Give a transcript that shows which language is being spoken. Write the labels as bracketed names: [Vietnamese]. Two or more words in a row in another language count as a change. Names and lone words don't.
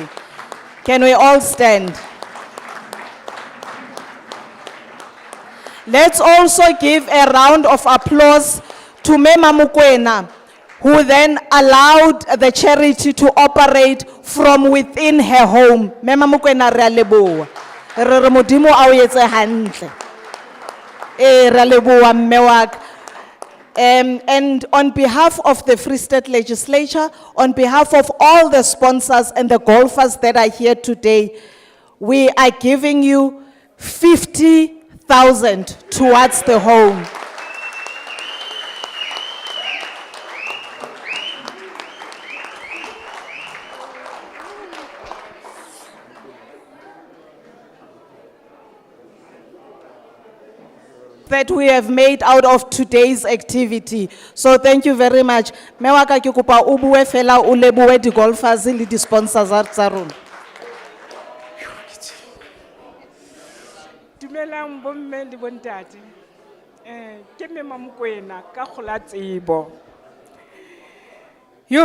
[English] Can we all stand? Let's also give a round of applause to Mema Mukwena, who then allowed the charity to operate from within her home. [Southern Sotho] Mema Mukwena re a leboha. Re re Modimo a o etse hantle. Re a leboha mme wa ka. [English] And on behalf of the Free State Legislature, on behalf of all the sponsors and the golfers that are here today, we are giving you 50,000 towards the home. That we have made out of today's activity. So thank you very much. [Southern Sotho] Me wa ka ke kopa o bue fela o lebohe di golfers le di sponsors tsa rona. Dumelang bomme le bontate. Ke Mema Mokoena ka kgola tsebo. Yo.